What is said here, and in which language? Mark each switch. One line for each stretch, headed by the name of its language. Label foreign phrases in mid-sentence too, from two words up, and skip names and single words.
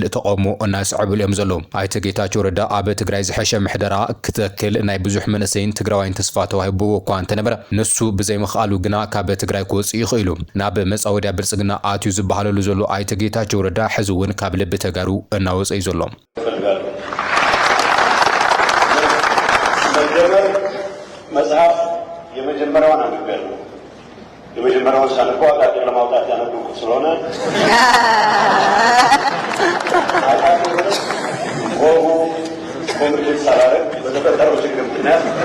Tigrinya: ተቃውሞ እናስዕብሉ እዮም ዘለዉ ኣይተ ጌታቸው ረዳ ኣብ ትግራይ ዝሐሸ ምሕደራ ክትክል ናይ ብዙሕ መንእሰይን ትግራዋይን ተስፋ ተዋሂብዎ እኳ እንተነበረ ንሱ ብዘይ ምኽኣሉ ግና ካብ ትግራይ ክወፅእ ይኽእሉ ናብ መጻወድያ ብልጽግና ኣትዩ ዝበሃለሉ ዘሎ ኣይተ ጌታቸው ረዳ ሕዚ እውን ካብ ልቢ ተጋሩ እናወፀ እዩ ዘሎ
Amharic: መጽሐፍ የመጀመሪያውን አንብቤያለሁ የመጀመሪያውን ሳነበው አቃቂ ለማውጣት ያነበብኩት ስለሆነ ኮሚኒኬት ሳላረግ በተፈጠረው ችግር ምክንያት